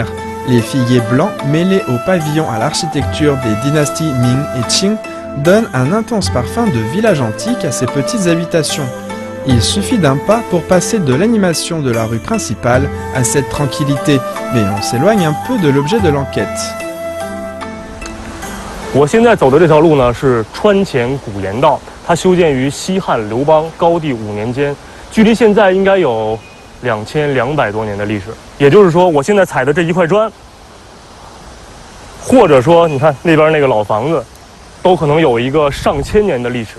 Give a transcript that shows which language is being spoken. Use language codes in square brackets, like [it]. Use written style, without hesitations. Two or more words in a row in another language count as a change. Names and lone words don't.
[fr] Les figuiers blancs mêlés aux pavillons à l'architecture des dynasties Ming et Qing donnent un intense parfum de village antique à ces petites habitations. Il suffit d'un pas pour passer de l'animation de la rue principale à cette tranquillité, mais on s'éloigne un peu de l'objet de l'enquête. [zh] 我现在走的这条路呢是川黔古盐道，它修建于西汉刘邦高帝5年间，距离现在应该有2200多年的历史。也就是说，我现在踩的这一块砖，或者说你看那边那个老房子，都可能有一个上千年的历史。